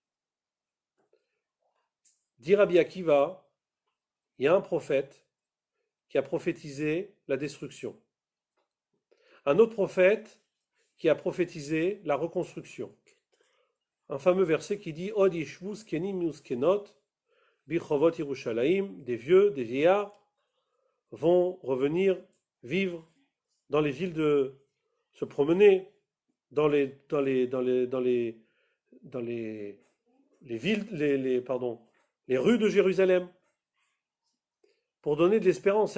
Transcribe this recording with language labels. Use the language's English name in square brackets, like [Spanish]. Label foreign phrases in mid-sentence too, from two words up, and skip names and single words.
[French] Dit Rabbi Akiva, il y a un prophète qui a prophétisé la destruction. Un autre prophète qui a prophétisé la reconstruction. Un fameux verset qui dit [Hebrew] עוד ישבו זקנים וזקנות ברחובות ירושלים, [French] des vieux, des vieillards vont revenir vivre dans les villes de se promener dans les villes les rues de Jérusalem pour donner de l'espérance.